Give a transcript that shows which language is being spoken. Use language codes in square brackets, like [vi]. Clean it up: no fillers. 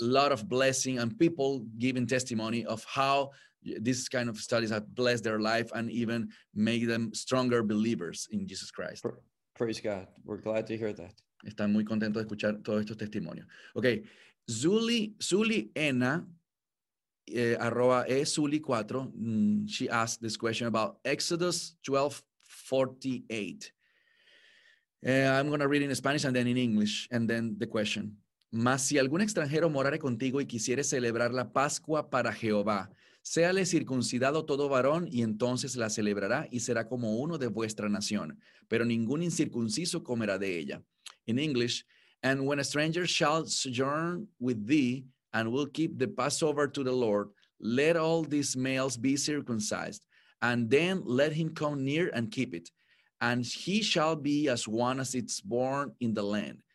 [en] A lot of blessing and people giving testimony of how this kind of studies have blessed their life and even made them stronger believers in Jesus Christ. Praise God. We're glad to hear that. [es] Están muy contentos de escuchar todos estos testimonios. [en] Okay. Zuliena, arroba Zuli4, she asked this question about Exodus 12:48. I'm going to read in Spanish and then in English, and then the question. [es] Mas si algún extranjero morare contigo y quisiere celebrar la Pascua para Jehová, séale circuncidado todo varón y entonces la celebrará y será como uno de vuestra nación, pero ningún incircunciso comerá de ella. [en] In English, and when a stranger shall sojourn with thee and will keep the Passover to the Lord, let all these males be circumcised, and then let him come near and keep it, and he shall be as one as it's born in the land.